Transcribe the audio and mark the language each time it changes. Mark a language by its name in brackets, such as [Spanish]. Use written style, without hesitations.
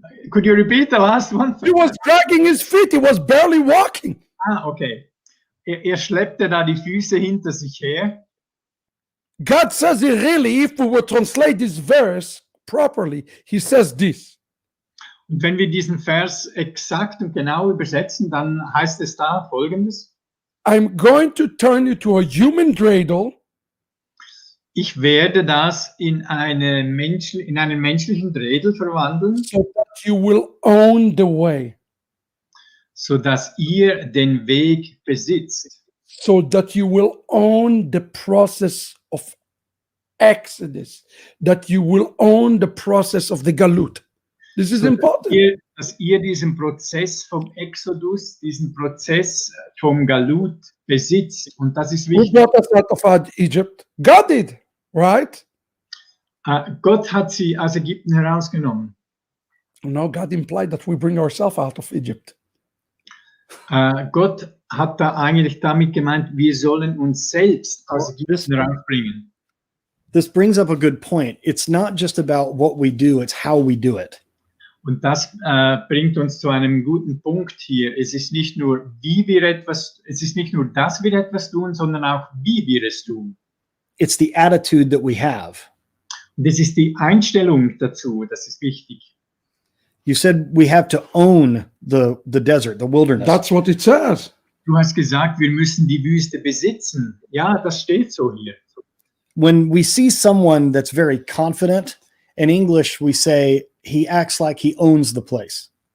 [English] Could you repeat the last one? He was dragging his feet. He was barely walking. Okay. [German] Er schleppte da die Füße hinter sich her. [English] God says it really, if we would translate this verse properly, he says this. [German] Und wenn wir diesen Vers exakt und genau übersetzen, dann heißt es da Folgendes. [English] I'm going to turn you to a human dreidel. [German] Ich werde das in einen menschlichen Drädel verwandeln, [English] so that you will own the way. [German] Sodass ihr den Weg besitzt. [English] So that you will own the process of Exodus. That you will own the process of the Galut. This is important. [German] Dass ihr diesen Prozess vom Exodus, diesen Prozess vom Galut besitzt. Und das ist [English] Who [German] wichtig. [English] brought us out of Egypt? God did, right? [German] Gott hat sie aus Ägypten herausgenommen. [English] No, God implied that we bring ourselves out of Egypt. [German] Gott hat da eigentlich damit gemeint, wir sollen uns selbst aus Ägypten herausbringen. [English] This brings up a good point. It's not just about what we do, it's how we do it. [German] Und das bringt uns zu einem guten Punkt hier. Es ist nicht nur, dass wir etwas tun, sondern auch, wie wir es tun. [English] It's the attitude that we have. [German] Und das ist die Einstellung dazu, das ist wichtig. [English] You said we have to own the desert, the wilderness. That's what it says. [German] Du hast gesagt, wir müssen die Wüste besitzen. Ja, das steht so hier. [English] When we see someone that's very confident, in English we say he acts like he owns the place.